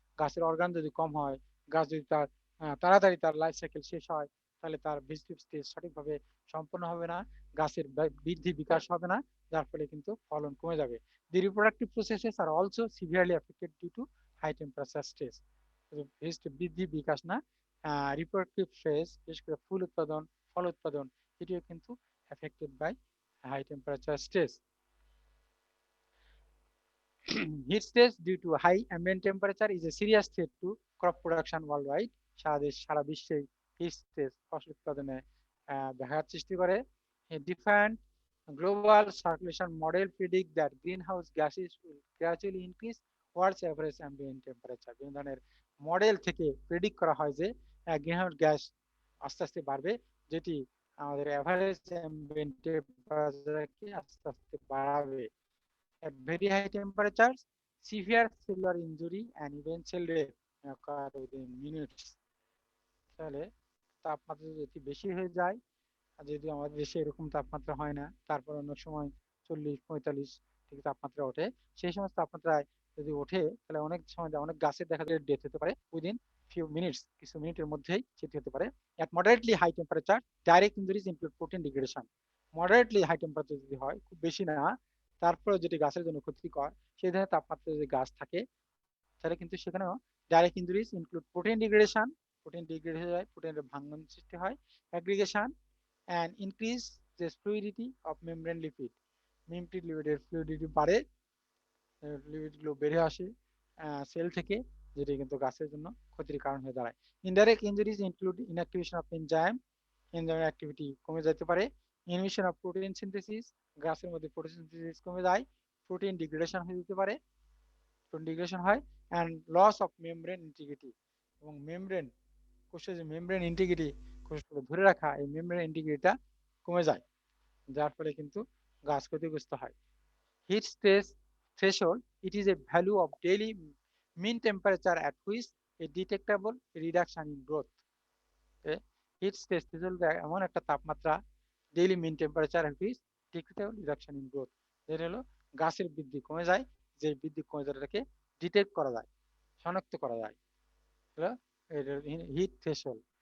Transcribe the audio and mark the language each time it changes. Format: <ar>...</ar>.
<bn>গাছের অর্গান যদি কম হয়, গাছ যদি তার তাড়াতাড়ি তার লাইফ সাইকেল শেষ হয়, তাহলে তার ভেজিটেটিভ স্টেজ সঠিকভাবে সম্পন্ন হবে না, গাছের বৃদ্ধি বিকাশ হবে না, যার ফলে কিন্তু ফলন কমে যাবে।</bn> <en>The reproductive processes are also severely affected due to high temperature stress.</en> <bn>বৃদ্ধি বিকাশ না, রিপ্রোডাক্টিভ ফেজ, বিশেষ করে ফুল উৎপাদন, ফল উৎপাদন, এটিও কিন্তু</bn> <en>affected by high temperature stress. Heat stress due to high ambient temperature is a serious threat to crop production worldwide.</en> <bn>সারা বিশ্বে hit stress ফসল উৎপাদনে ব্যাঘাত সৃষ্টি করে।</bn> <en>Different global circulation model predict that greenhouse gases will gradually increase towards average ambient temperature.</en> <bn>বিভিন্ন ধরনের model থেকে predict করা হয় যে গ্রিনহাউস গ্যাস আস্তে আস্তে বাড়বে, যেটি আমাদের এভারেজ অ্যাম্বিয়েন্ট টেম্পারেচারকে আস্তে আস্তে বাড়াবে।</bn> <en>At very high temperatures, severe cellular injury and eventual death occur within minutes.</en> <bn>তাহলে তাপমাত্রা যদি বেশি হয়ে যায়, আর যদি আমাদের দেশে এরকম তাপমাত্রা হয় না, তারপর অন্য সময় 40-45 ডিগ্রি তাপমাত্রা ওঠে, সেই সমস্ত তাপমাত্রায় যদি ওঠে, তাহলে অনেক সময় অনেক গাছের দেখা যায় ডেথ হতে পারে</bn> <en>within few minutes,</en> <bn>কিছু মিনিটের মধ্যেই সেটি হতে পারে।</bn> <en>At moderately high temperature, direct injuries include protein degradation.</en> <bn>Moderately high temperature যদি হয়, খুব বেশি না, তারপরে যেটি গাছের জন্য ক্ষতিকর, সেই ধরনের তাপমাত্রা যদি গাছ থাকে, তাহলে কিন্তু সেখানেও</bn> <en>direct injuries include protein degradation,</en> <bn>protein degrade হয়ে যায়, প্রোটিনের ভাঙন সৃষ্টি হয়,</bn> <en>aggregation and increase the fluidity of membrane lipid,</en> <bn>membrane লিপিডের fluidity বাড়ে, লিপিডগুলো বেড়ে আসে সেল থেকে, যেটি কিন্তু গাছের জন্য ক্ষতির কারণ হয়ে দাঁড়ায়।</bn> <en>indirect injuries include inactivation of enzyme,</en> <bn>এনজাইমের অ্যাক্টিভিটি কমে যেতে পারে,</bn> <en>inhibition of protein synthesis,</en> <bn>গাছের মধ্যে প্রোটিন সিনথেসিস কমে যায়, প্রোটিন ডিগ্রেডেশন হয়ে যেতে পারে, প্রোটিন ডিগ্রেডেশন হয়,</bn> <en>and loss of membrane integrity,</en> <bn>এবং মেমব্রেন, কোষের যে মেমব্রেন ইন্টিগ্রিটি, কোষগুলো ধরে রাখা, এই মেমব্রেন ইন্টিগ্রিটিটা কমে যায়, যার ফলে কিন্তু গাছ ক্ষতিগ্রস্ত হয়।</bn> <en>Heat stress threshold, it is a value of daily mean temperature at which a detectable reduction in growth.</en> <bn>Heat stress threshold এমন একটা তাপমাত্রা,</bn> <en>daily mean temperature at which detectable reduction in growth,</en> <bn>যেটা হলো গাছের বৃদ্ধি কমে যায়, যে বৃদ্ধি কমে যাওয়াটাকে ডিটেক্ট করা যায়, শনাক্ত করা যায়, হিট থ্রেশহোল্ড।</bn>